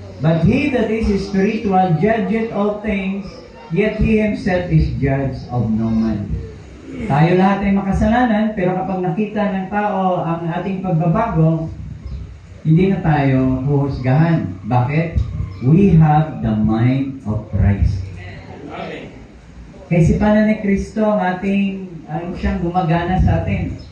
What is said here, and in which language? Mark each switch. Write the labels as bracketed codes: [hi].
[en] But he that is spiritual judgeth all things, yet he himself is judge of no man. [tl] Tayo lahat ay makasalanan, pero kapag nakita ng tao ang ating pagbabago, hindi na tayo huhusgahan. Bakit? [en] We have the mind of Christ. [tl] Kaisipan na ni Kristo ang siyang gumagana sa atin.